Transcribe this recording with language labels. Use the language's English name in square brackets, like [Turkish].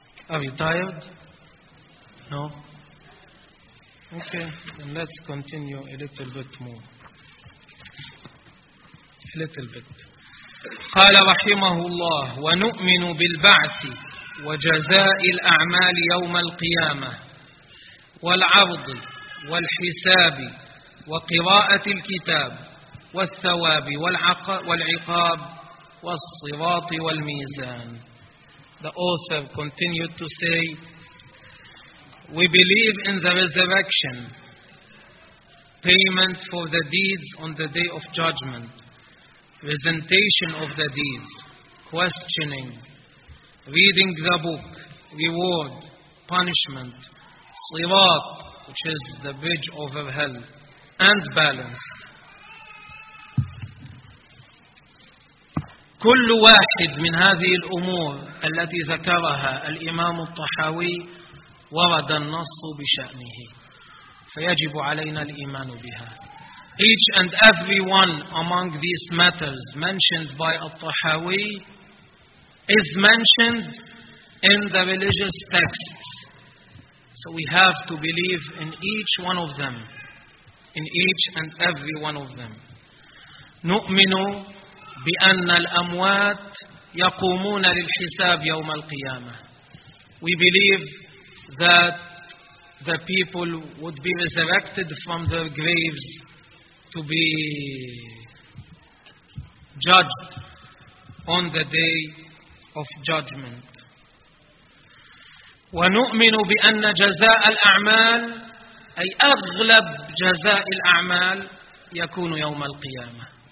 [English] Are you tired? No? Okay, then let's continue a little bit more. A little bit. [Arabic] قال رحمه الله ونؤمن بالبعث وجزاء الأعمال يوم القيامة والعرض والحساب وقراءة الكتاب والثواب والعقاب والصراط والميزان. [English] The author continued to say, we believe in the resurrection, payment for the deeds on the day of judgment, presentation of the deeds, questioning, reading the book, reward, punishment, sirat, which is the bridge over hell, and balance. [Arabic] كل واحد من هذه الأمور التي ذكرها الإمام الطحاوي ورد النص بشأنه، فيجب علينا الإيمان بها. [English] each and every one among these matters mentioned by Al-Tahawi is mentioned in the religious texts. So we have to believe in each one of them, in each and every one of them. [Arabic] نُؤْمِنُ بِأَنَّ الْأَمْوَاتِ يَقُومُونَ لِلْحِسَابِ يَوْمَ الْقِيَامَةِ. [English] We believe that the people would be resurrected from their graves to be judged on the day of judgment. [Arabic] وَنُؤْمِنُ بِأَنَّ جَزَاءَ الْأَعْمَالِ أي أغلب جزاء الأعمال يكون يوم القيامة.